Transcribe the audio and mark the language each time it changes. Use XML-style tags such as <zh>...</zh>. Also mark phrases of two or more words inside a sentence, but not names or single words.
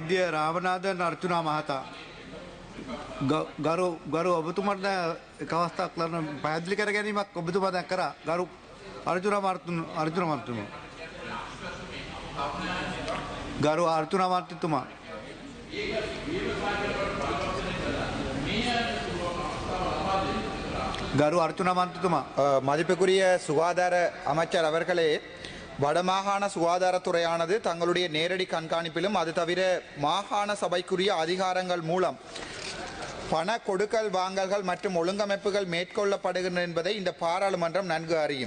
<si>වෛද්‍ය රාමනාදන් අර්චුනා මහතා ගරු ඔබතුමාට එක අවස්ථාවක් ලබන පැහැදිලි කර ගැනීමක් ඔබතුමා දැන් කරා ගරු අර්චුනා මහත්මයා ගරු අර්චුනා මහත්මයා ගරු අර්චුනා මහත්මයා</si> <ta>மதிப்புக்குரிய சுகாதார அமைச்சர் அவர்களே, வடமாகாண சுகாதாரத்துறையானது தங்களுடைய நேரடி கண்காணிப்பிலும் அது தவிர மாகாண சபைக்குரிய அதிகாரங்கள் மூலம் பண கொடுக்கல் வாங்கல்கள் மற்றும் ஒழுங்கமைப்புகள் மேற்கொள்ளப்படுகின்றன என்பதை இந்த பாராளுமன்றம் நன்கு அறியும்.</ta>